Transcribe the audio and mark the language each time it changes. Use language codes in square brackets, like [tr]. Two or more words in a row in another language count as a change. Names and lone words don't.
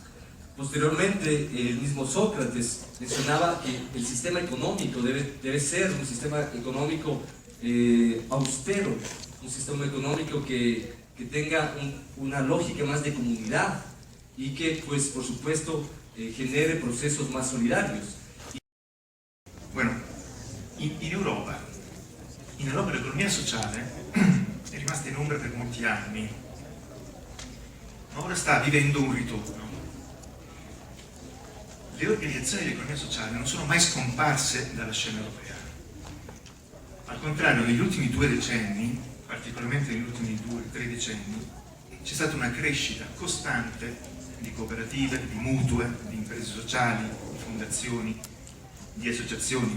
[es] Posteriormente, el mismo Sócrates mencionaba que el sistema económico debe ser un sistema económico austero, un sistema económico que tenga una lógica más de comunidad y que, pues, por supuesto, genere procesos más solidarios. [it] In Europa l'economia sociale è rimasta in ombra per molti anni, ma ora sta vivendo un ritorno. Le organizzazioni di economia sociale non sono mai scomparse dalla scena europea. Al contrario, negli ultimi 2 decenni, particolarmente negli ultimi 2-3 decenni, c'è stata una crescita costante di cooperative, di mutue, di imprese sociali, di fondazioni, di associazioni.